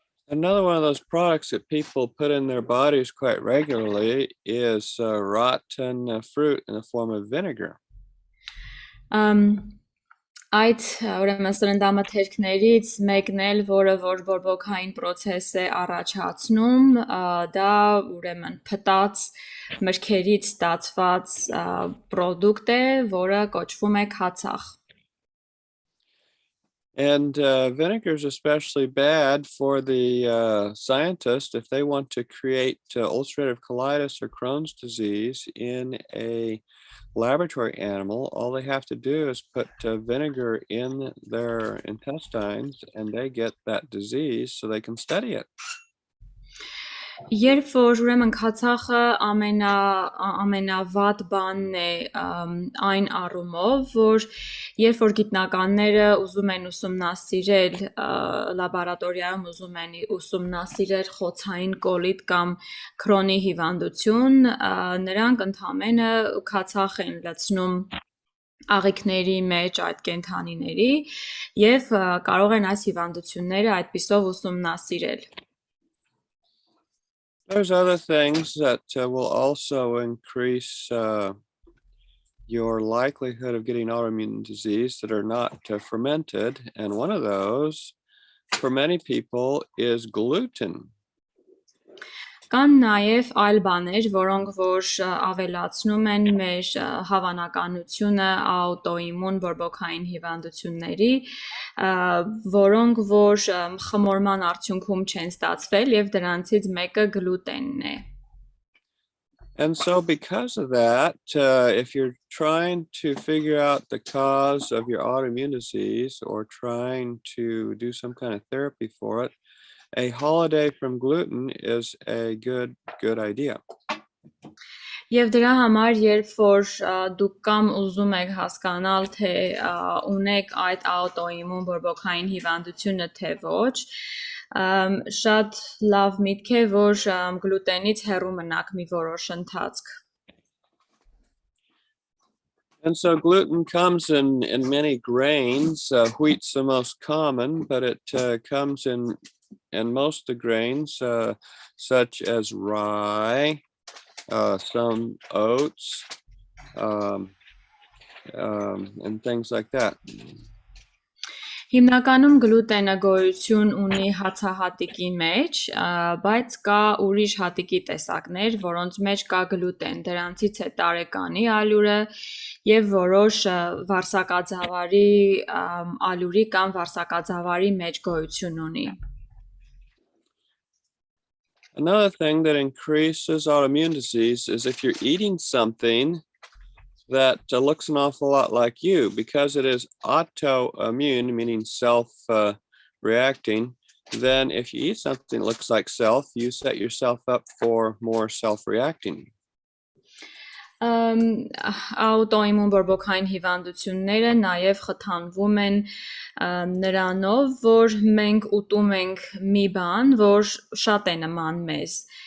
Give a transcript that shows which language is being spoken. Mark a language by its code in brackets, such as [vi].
[en] Another one of those products that people put in their bodies quite regularly is rotten fruit in the form of vinegar. [hy] Այդ ուրեմն սննդամթերքներից մեկն էլ, որը որ բորբոքային process է առաջացնում, դա ուրեմն փտած մրգերից ստացված product է, որը կոչվում է քացախ. [en] And vinegar is especially bad for the scientist if they want to create ulcerative colitis or Crohn's disease in a laboratory animal. All they have to do is put vinegar in their intestines and they get that disease so they can study it. [hy] Երբ որ ուրեմն քացախը ամենավատ բանն է այն առումով, որ երբ որ գիտնականները ուզում են ուսումնասիրել լաբորատորիայում ուզում են ուսումնասիրել խոցային կոլիտ կամ քրոնի հիվանդություն, նրանք ընդհանրապես քացախ են լցնում աղիքների մեջ այդ կենդանիների եւ կարող են այս հիվանդությունները այդպիսով ուսումնասիրել. [en] There's other things that will also increase your likelihood of getting autoimmune disease that are not fermented. And one of those, for many people, is gluten. [hy] Կան նաև այլ բաներ, որոնք որ ավելացնում են մեր հավանականությունը աուտոիմուն բորբոքային հիվանդությունների, որոնք որ խմորման արդյունքում չեն ստացվել եւ դրանցից մեկը գլուտենն է. [en] And so because of that, if you're trying to figure out the cause of your autoimmune disease or trying to do some kind of therapy for it, a holiday from gluten is a good idea. [hy] Եվ դրա համար, երբ որ դուք կամ ուզում եք հասկանալ, թե ունեք այդ աուտոիմուն բորբոքային հիվանդությունը, թե ոչ, շատ լավ միտք է, որ գլուտենից հեռու մնաք մի որոշ ընթացք. [en] And so gluten comes in many grains. Wheat's the most common, but it comes in most of the grains, such as rye, some oats, and things like that. [hy] Հիմնականում գլուտենը գոյություն ունի հացահատիկի մեջ, բայց կա ուրիշ հատիկի տեսակներ, որոնց մեջ կա գլուտեն, դրանցից է տարեկանի ալյուրը եւ որոշ վարսակաձավարի ալյուրի կամ վարսակաձավարի մեջ գոյություն ունի. [en] Another thing that increases autoimmune disease is if you're eating something that looks an awful lot like you, because it is autoimmune, meaning self-reacting, then if you eat something that looks like self, you set yourself up for more self-reacting. [hy] Աուտոիմուն բորբոքային հիվանդությունները նաև խթանվում են նրանով, որ մենք ուտում ենք մի բան, որ շատ է նման մեզ.